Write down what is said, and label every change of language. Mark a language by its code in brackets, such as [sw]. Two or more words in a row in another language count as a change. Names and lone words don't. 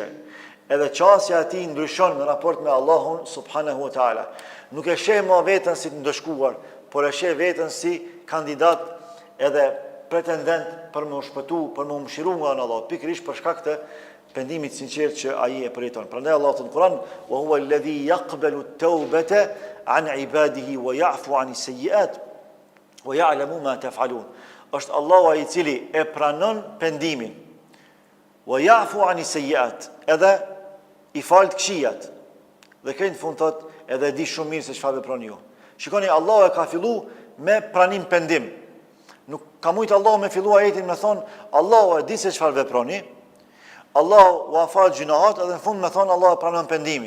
[sq] Edhe qasja e tij ndryshon në raport me Allahun [ar] سبحانه وتعالى. [sq] Nuk e sheh më veten si të ndëshkuar, por e sheh veten si kandidat edhe pretendent për më shpëtu, për më mëshiru nga në Allah, pikërisht për shkak të pendimit sinqert që ai e përjeton. Prandaj Allah në Kur'an, [ar] وهو الذي يقبل التوبة عن عباده ويعفو عن السيئات ويعلم ما تفعلون. [sq] Është Allahu ai i cili e pranon pendimin. [ar] ويعفو عن السيئات, [sq] edhe i fal të këqijat. Dhe kënë fund thot, edhe di shumë mirë se çfarë veproni ju. Shikoni, Allahu e ka filluar me pranim pendim. Nuk ka mujtë Allahu me fillu ajetin me thonë, Allahu e di se çfarë veproni, Allahu u afal gjunahat, edhe në fund me thonë Allahu e pranon pendimin.